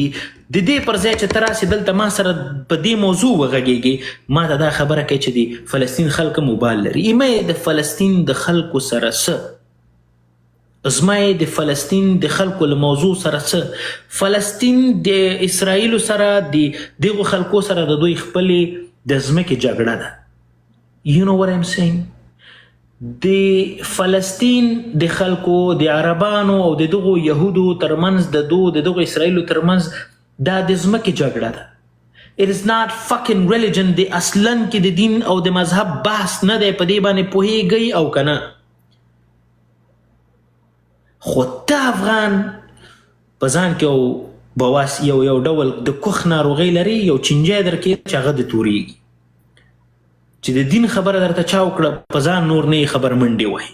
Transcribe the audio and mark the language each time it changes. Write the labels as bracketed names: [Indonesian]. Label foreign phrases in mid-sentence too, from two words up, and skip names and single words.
[Pashto] د دې پر ځای چې ته راسې دلته ما سره په دې موضوع وغږېږې ما ته دا خبره کوي چې د فلسطین خلک موبایل لري. ایمه یې د فلسطین د خلکو سره څه؟ زما یې د فلسطین د خلکو له موضوع سره څه؟ فلسطین د اسرائیلو سره د دغو خلکو سره د دوی خپلې د ځمکې جګړه ده. [English] You know what I'm saying؟ [Pashto] د فلسطین د خلکو د عربانو او د دغو یهودو ترمنځ د دغو اسرائیلو ترمنځ دا د ځمکې جګړه ده. [English] It is not fucking religion. [Pashto] د اصلاً کې د دین او د مذهب بحث نه دی. په دې باندې پوهیږئ او که نه؟ خو ته افغان په ځان کې یو ډول د کوخ ناروغۍ لري، یو چینجی درکې چې هغه د تورېږي چې د دین خبره درته چا وکړه په ځان نور نه یې خبر منډې وهي.